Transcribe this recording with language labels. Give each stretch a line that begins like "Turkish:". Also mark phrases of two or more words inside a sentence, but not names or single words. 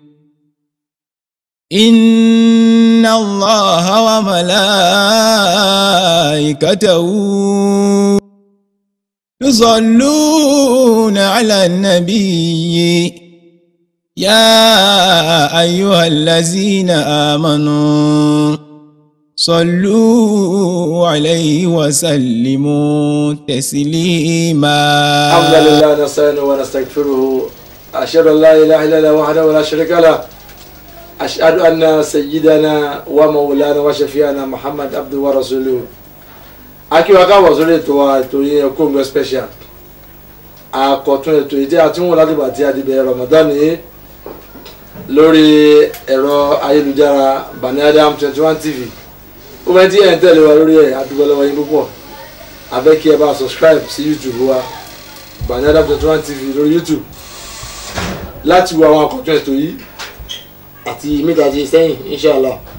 Arabic: إن الله وملائكته يصلون على النبي يا أيها الذين آمنوا صلوا عليه وسلموا تسليما. الحمد لله نستعينه ونستغفره أشهد أن لا إله إلا الله وحده لا شريك له أشهد أن سيدنا ومولانا وشفيعنا محمد عبده ورسوله aki
Yoruba: wa káwọ̀ sórí ètò wa ètò yìí Kongo special àkọ́tún ètò yìí tí a ti ń wò láti ìgbà tí a ti bẹ̀rẹ̀ Ramadan yìí lórí ẹ̀rọ ayélujára Bani Adam 21 TV ó bẹ́ẹ̀ tí ẹ̀ ń tẹ̀lé wa lórí ẹ̀ àdúgbò lọ́wọ́ yín púpọ̀ abẹ́ kí ẹ bá subscribe sí YouTube wa Bani Adam 21 TV lórí YouTube láti wo àwọn àkọ́tún ètò yìí àti méjì sẹ́yìn inshallah